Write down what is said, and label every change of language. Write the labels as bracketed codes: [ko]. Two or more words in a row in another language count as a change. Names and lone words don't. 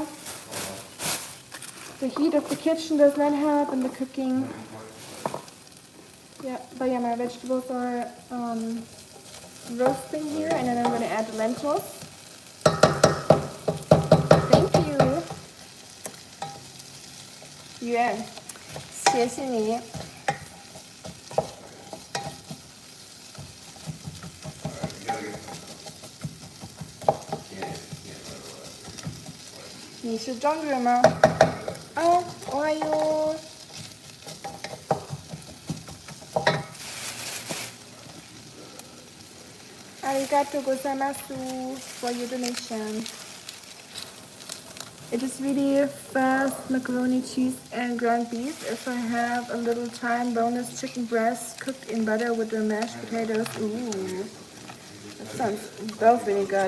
[en] The heat of the kitchen does not help in the cooking. Yeah, but yeah, my vegetables are roasting here, and then I'm gonna add the lentils. Thank you. Yeah. [zh] 谢谢你。你是中国人吗？哦， [ja] おはよう。ありがとうございます [en] for your donation. It is really fast macaroni, cheese, and ground beef. If I have a little time, boneless chicken breast cooked in butter with the mashed potatoes. Ooh, that sounds both really good.